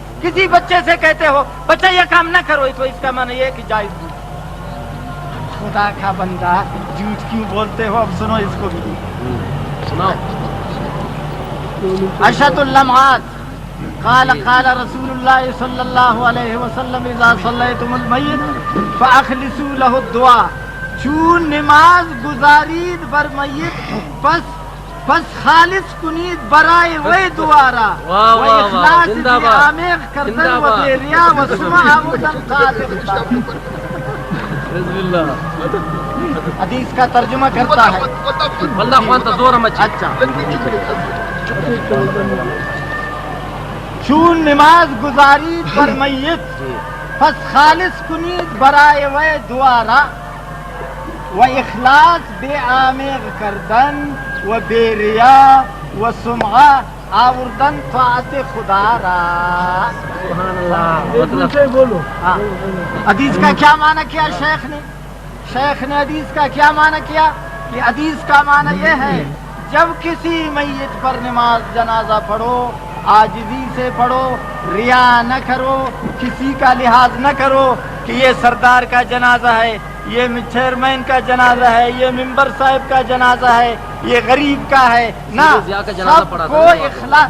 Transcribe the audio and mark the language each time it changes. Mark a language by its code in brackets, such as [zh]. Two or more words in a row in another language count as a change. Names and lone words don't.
[ur] کسی بچے سے کہتے ہو بچہ یہ کام نہ کرو، تو اس کا معنی یہ ہے کہ جائز نہیں. خدا کا بندہ جھوٹ کیوں بولتے ہو؟ اب سنو اس کو بھی سناؤ. [ar] اشد اللمعات قال رسول اللہ صلی اللہ علیہ وسلم اذا صلیتم المیت فاخلصوا له الدعاء. [fa] چون نماز گزارید بر میت پس پس خالص کنید برای وی دوارا و اخلاص بی عمیق کردن و بی ریا و سمع آموزن صادق [ur] حدیث کا ترجمہ کرتا ہے واللہ خوانتا زور مچ [fa] اچھا چون نماز گزاری پر میت پس خالص کنید برای وی دوارا و اخلاص بی عمیق کردن و بی ریا و سمعہ آوردن طاعت خدا را. [ur] بولو. حدیث کا کیا معنی کیا شیخ نے حدیث کا کیا معنی کیا کہ حدیث کا معنی یہ ہے جب کسی میت پر نماز جنازہ پڑھو عاجزی سے پڑھو، ریا نہ کرو، کسی کا لحاظ نہ کرو کہ یہ سردار کا جنازہ ہے، یہ چیئرمین کا جنازہ ہے، یہ ممبر صاحب کا جنازہ ہے، یہ غریب کا ہے نہ، سب کو اخلاص.